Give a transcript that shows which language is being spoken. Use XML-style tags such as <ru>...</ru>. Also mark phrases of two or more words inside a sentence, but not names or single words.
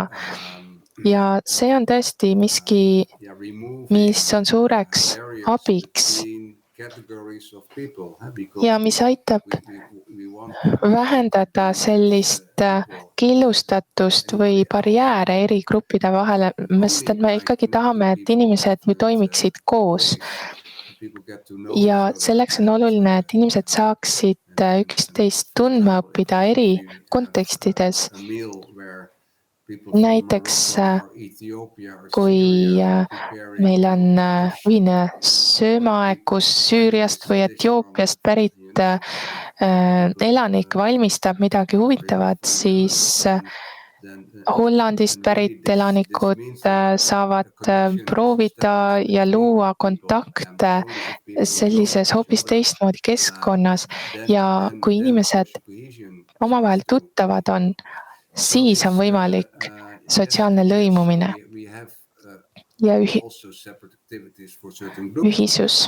<et>Ja see on tõesti miski, mis on suureks abiks ja mis aitab vähendada sellist killustatust või barjääre eri gruppide vahele, sest et me ikkagi tahame, et inimesed ju toimiksid koos.</et> <en>people get to know</en> <et>ja</et> <en>each other</en> <et>selleks on</et> <en>and,</en> <et>oluline, et inimesed saaksid üksteist tundma õppida eri</et> <en>we have</en> <et>kontekstides.</et> <en>a meal where people from</en> <et>Näiteks</et> <en>Morocco or Ethiopia or</en> <et>kui</et> <en>Syria preparing</en> <et>meil on</et> <en>dish,</en> <et>ühine söömaaeg, kus Süüriast või Etioopiast pärit elanik valmistab midagi huvitavat, siis Hollandist pärit elanikud saavad proovida ja luua kontakte sellises hoopis teistmoodi keskkonnas ja kui inimesed omavahel tuttavad on, siis on võimalik sotsiaalne lõimumine ja ühisus.</et>